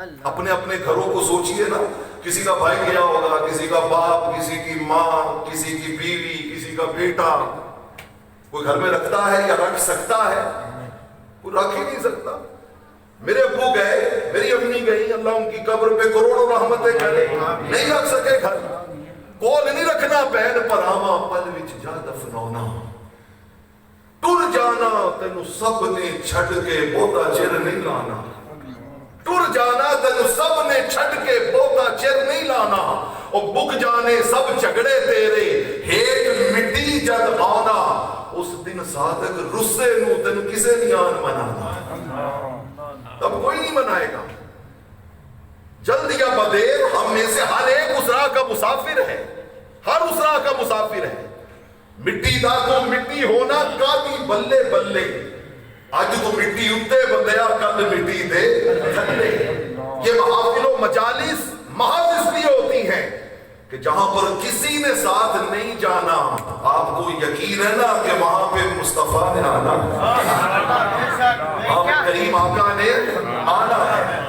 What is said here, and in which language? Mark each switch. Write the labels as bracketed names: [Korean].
[Urdu] اپنے اپنے گھروں کو سوچئے نا, کسی کا بھائی گیا ہوگا, کسی کا باپ, کسی کی ماں, کسی کی بیوی, کسی کا بیٹا, کوئی گھر میں رکھتا ہے یا رکھ سکتا ہے؟ کوئی رکھ ہی نہیں سکتا. میرے ابو گئے, میری امی گئی, اللہ ان کی قبر پہ کروڑوں رحمتیں کرے, نہیں رکھ سکے گھر. [Punjabi] کول نہیں رکھنا پہن پر آواں, پل وچ جا دفنونا. ٹر جانا تینو سب نے چھڈ کے بہتا چر نہیں لانا. ٹر جانا تینو سب نے چھڈ کے بہتا چر نہیں لانا. اور بک جانے سب جھگڑے تیرے, ہیٹ مٹی جد آنا. اس دن صادق رسے نو تینو کسے نہیں آن منانا. [Urdu] تب کوئی نہیں منائے گا. جلد یا بدیر ہم میں سے ہر ایک اس راہ کا مسافر ہے, ہر اس راہ کا مسافر ہے. [Punjabi] مٹی دا تو مٹی ہونا کاتی بلے بلے, آج تو مٹی اتے بندیا کل مٹی دے تھلے. [Urdu] یہ محافل و مجالس محض اس لیے ہوتی ہیں کہ جہاں پر کسی نے ساتھ نہیں جانا, آپ کو یقین ہے نا کہ وہاں پہ مصطفیٰ نے آنا, آپ کریم آقا نے آنا ہے.